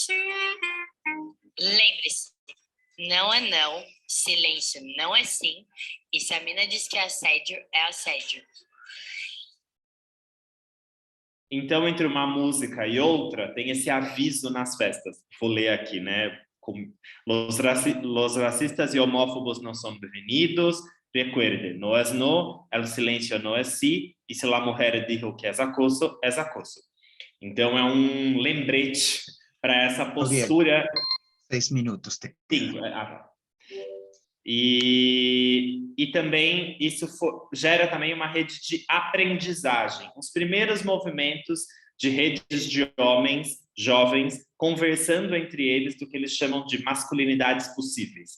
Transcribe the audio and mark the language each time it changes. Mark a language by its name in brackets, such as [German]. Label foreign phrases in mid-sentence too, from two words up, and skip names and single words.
[Portuguese] Lembre-se, não é não, silêncio não é sim, e se a mina diz que é assédio, é assédio. Então, entre uma música e outra, tem esse aviso nas festas. Vou ler aqui, né? [Spanish] Los racistas y homófobos no son bem-vindos. Recuerde, no es no, el silencio no es sí, y si la mujer dijo que es acoso, es acoso. [Portuguese] Então, é um lembrete para essa postura. 6 minutos. E também isso gera também uma rede de aprendizagem. Os primeiros movimentos de redes de homens jovens conversando entre eles do que eles chamam de masculinidades possíveis.